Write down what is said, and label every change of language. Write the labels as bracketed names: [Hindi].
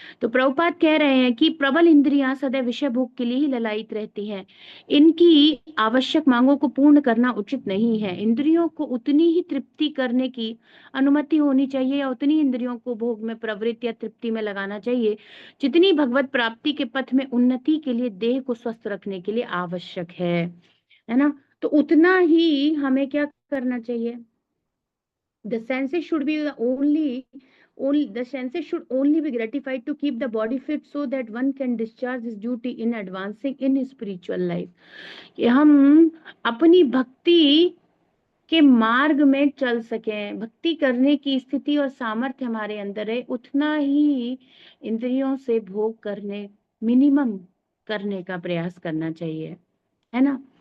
[Hindi] तो प्रभुपाद कह रहे हैं कि प्रबल इंद्रियां सदैव विषय भोग के लिए ही ललायित रहती हैं, इनकी आवश्यक मांगों को पूर्ण करना उचित नहीं है। इंद्रियों को उतनी ही तृप्ति करने की अनुमति होनी चाहिए या उतनी इंद्रियों को भोग में प्रवृत्ति या तृप्ति में लगाना चाहिए जितनी भगवत प्राप्ति के पथ में उन्नति के लिए देह को स्वस्थ रखने के लिए आवश्यक है ना। तो उतना ही हमें क्या करना चाहिए, [English] the senses should be the senses should only be gratified to keep the body fit so that one can discharge his duty in advancing in spiritual life। [Hindi] कि हम अपनी भक्ति के मार्ग में चल सकें, भक्ति करने की स्थिति और सामर्थ्य हमारे अंदर है, उतना ही इंद्रियों से भोग करने, मिनिमम करने का प्रयास करना चाहिए, है ना।